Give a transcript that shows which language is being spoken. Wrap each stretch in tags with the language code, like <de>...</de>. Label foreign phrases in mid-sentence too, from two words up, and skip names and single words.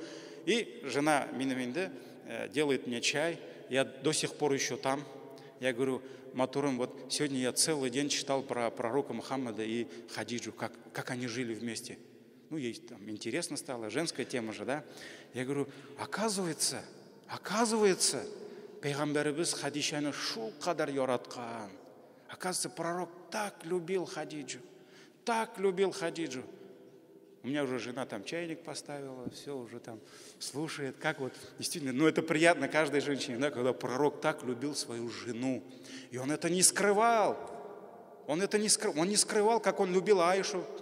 <ru>И жена Минаминде делает мне чай, я до сих пор еще там. Я говорю: Матурым, вот сегодня я целый день читал про пророка Мухаммада и Хадиджу, как они жили вместе. Ей там интересно стало, женская тема же, да. Я говорю: оказывается,</ru> <tt>Пейгамбарыбыз Хадишаны шу кадар яраткан.</tt> <ru>Оказывается, пророк так любил Хадиджу. У меня уже жена там чайник поставила, все уже там слушает, как вот действительно, это приятно каждой женщине, да, когда пророк так любил свою жену. И он не скрывал, как он любил Аишу.</ru>